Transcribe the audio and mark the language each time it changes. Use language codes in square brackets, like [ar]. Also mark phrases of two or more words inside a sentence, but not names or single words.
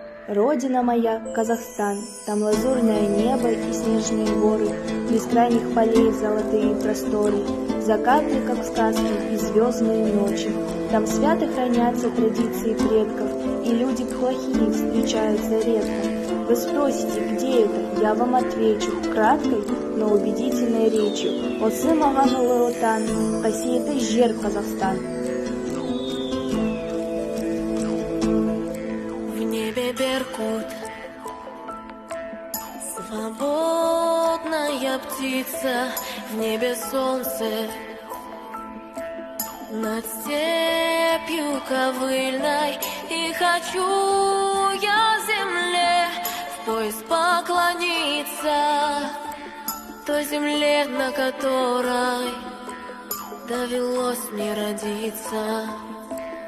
[ru] Родина моя, Казахстан, там лазурное небо и снежные горы, бескрайних полей золотые просторы, закаты, как в сказке, и звездные ночи. Там свято хранятся традиции предков, и люди плохие встречаются редко. Вы спросите, где это? Я вам отвечу краткой, но убедительной речью. [kk] Осы маған ұлы отан, қасиетті жер Казахстан. [ru] В небе беркут, свободная птица, в небе солнце, над степью ковыльной, и хочу я земле в пояс поклониться, той земле, на которой довелось мне родиться.